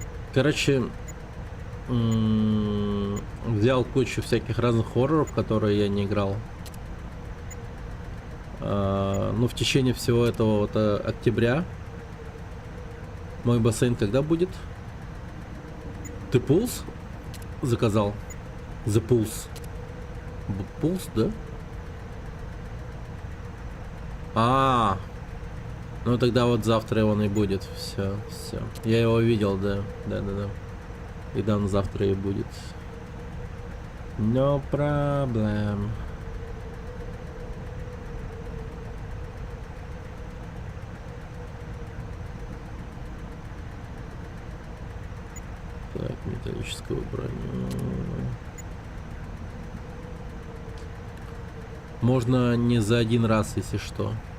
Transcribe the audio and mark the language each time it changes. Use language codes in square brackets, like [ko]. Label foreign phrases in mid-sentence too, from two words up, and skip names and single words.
[ru] Короче, взял кучу всяких разных хорроров, которые я не играл. Ну, в течение всего этого вот октября. Мой бассейн когда будет? Ты Pulse заказал? The Pulse. Pulse, да? Ну тогда вот завтра он и будет. Все. Я его видел, да. Да. И да, он завтра и будет. [en] No problem. [ru] Так, металлическую броню. Можно не за один раз, если что.